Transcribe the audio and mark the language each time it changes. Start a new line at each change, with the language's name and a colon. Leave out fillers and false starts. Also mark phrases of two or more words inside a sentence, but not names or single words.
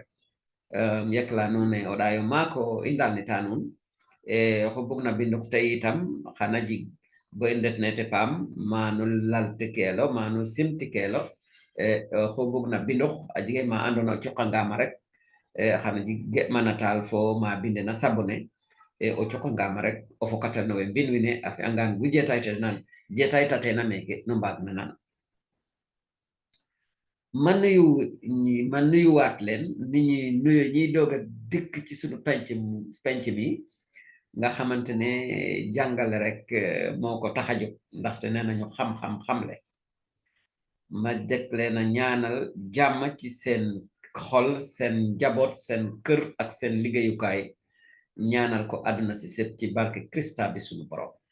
Serer: yekla nuun e o ɗayo maako i ndalnita nuun e xo bugna binduk tey itam xana jig bo i ndetne te paam manu laltikeelo manu simtikeelo xo bugna binduk a jige ma andona o cuqangama rek xana jig ge'manatal fo ma bindena sabone e o cuqangama rek o fokatano we mbin wine a fi'angan gu jetaytatena meke nu mbaagna nan
Wolof: ma nuyuwaat leen ni ñi nuyo ñiy doog a dikk ci suñu penc mi nga xamante ne jàngale rek moo ko tax a jóg ndaxte nee nañu xam-xam xamle ma dëkk leen a ñaanal jàmm ci seen xol seen njaboot seen kër ak seen liggéeyukaay ñaanal ko àdduna si set ci barke Krista bi suñu borom